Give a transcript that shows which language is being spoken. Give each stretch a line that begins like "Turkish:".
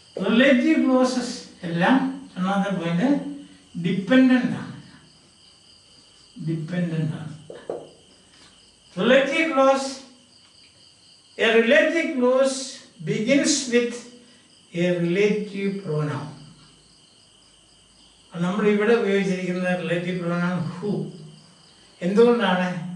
Malayalam: Relative closes എല്ലാം ഒന്നാമത്തെ point dependent ആണ്. ഡിപ്പെൻഡൻ്റ് ആണ്.
English: Relative clause, a relative clause begins with a relative pronoun.
Malayalam: നമ്മൾ ഇവിടെ ഉപയോഗിച്ചിരിക്കുന്ന റിലേറ്റീവ് പ്രോനൗൺ ഹു. എന്തുകൊണ്ടാണ്?